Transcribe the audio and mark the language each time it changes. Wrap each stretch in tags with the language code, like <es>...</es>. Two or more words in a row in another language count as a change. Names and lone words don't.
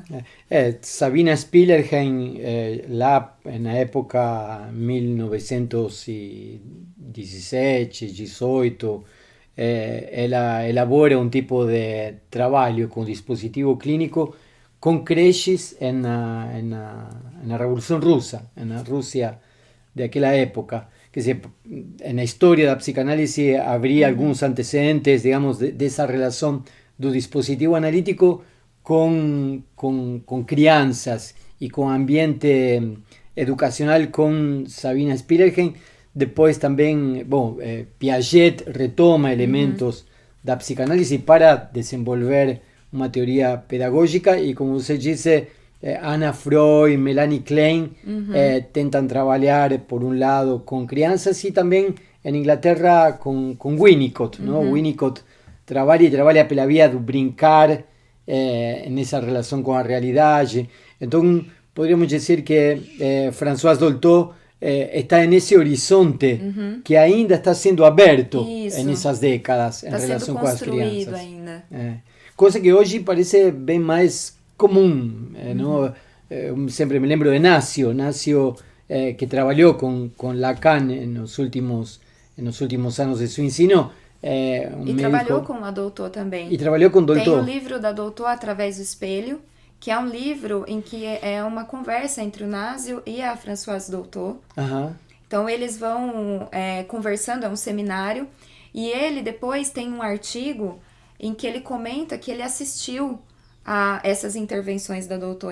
<pt>Sabina Spielberg, lá na época 1917, 18, ela elabora um tipo de trabalho com dispositivo clínico com creches na Revolução Russa, na Rússia daquela época.</pt> <es>Que en la historia de la psicanálisis habría algunos antecedentes, digamos, de esa relación del dispositivo analítico con crianzas y con ambiente educacional con Sabina Spielberg. Después también, Piaget retoma elementos de la psicanálisis para desenvolver una teoría pedagógica y, como usted dice, Anna Freud, Melanie Klein tentan trabalhar por un lado con crianças y también en Inglaterra con Winnicott, ¿no? Winnicott</es> <pt>trabalha pela via do brincar</pt> <es>en esa relación con la realidad. Entonces podríamos decir que Françoise Dolto está en ese horizonte que ainda está siendo abierto en esas décadas en relación con las crianças. Cosa que hoy parece bien más común, ¿no? Siempre me lembro de Nacio, que trabajó con Lacan en los últimos años de su ensino.</es> <pt>Trabalhou com a doutor também. E trabalhou com doutor. Tem o livro da doutor Através do Espelho, que é um livro em que é uma conversa entre o Nacio e a Françoise Dolto. Então eles vão conversando, é um seminário, e ele depois tem um artigo em que ele comenta que ele assistiu a essas intervenções da doutor.</pt>